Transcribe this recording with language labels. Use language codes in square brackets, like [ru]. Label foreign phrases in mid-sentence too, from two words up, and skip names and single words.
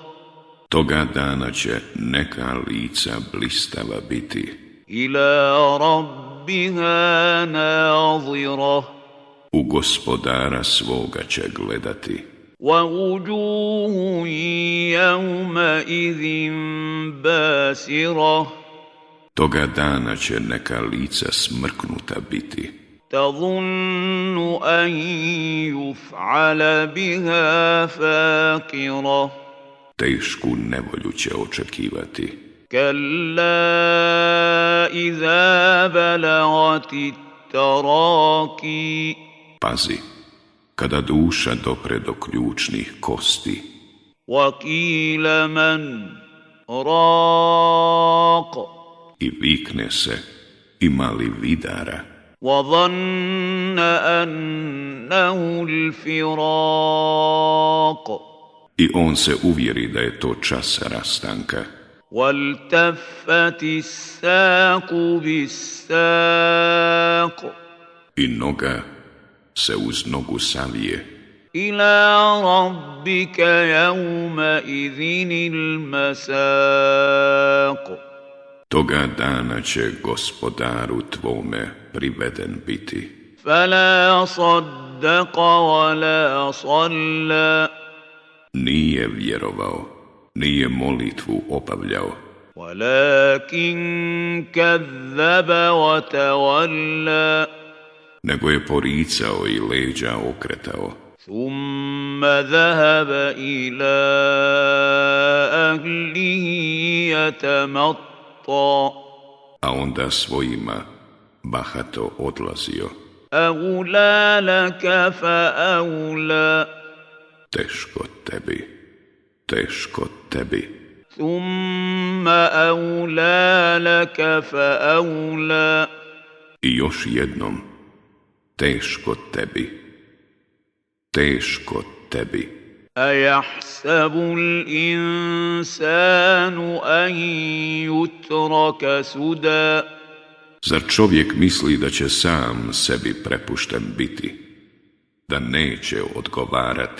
[bs] Toga dana će neka lica blistava biti, [ar] إلى ربها ناظرة [bs] u gospodara svoga će gledati. [ar] ووجوه يومئذ باسرة [bs] Toga dana će neka lica smrknuta biti, [ar] تظن أن يفعل بها فاقرة [bs] tešku nevolju će očekivati. [ar] كلا إذا بلغت التراقي [bs] Pazi, kada duša dopre do ključnih kosti, [ar] وقيل من راق [bs] i vikne se, ima li vidara? [ar] وظن أنه الفراق [bs] I on se uvjeri da je to čas rastanka. [ar] والتفت الساق بالساق [bs] I noga se uz nogu savije. [ar] إلى ربك يومئذ المساق [bs] Toga dana će gospodaru tvome priveden biti. [ar] فلا صدق ولا صلى [bs] Nije vjerovao, nije molitvu obavljao, [ar] ولكن كذب وتولى [bs] nego je poricao i leđa okretao. [ar] ثم ذهب إلى أهله يتمطى [bs] A onda svojima bahato odlazio. [ar] أولى لك فأولى [bs] Teško tebi, teško tebi. [ar] ثم أولى لك فأولى [bs] I još jednom, teško tebi, teško tebi. [ar] أيحسب الإنسان أن يترك سدى [bs] Zar čovjek misli da će sam sebi prepušten biti, da neće odgovarati?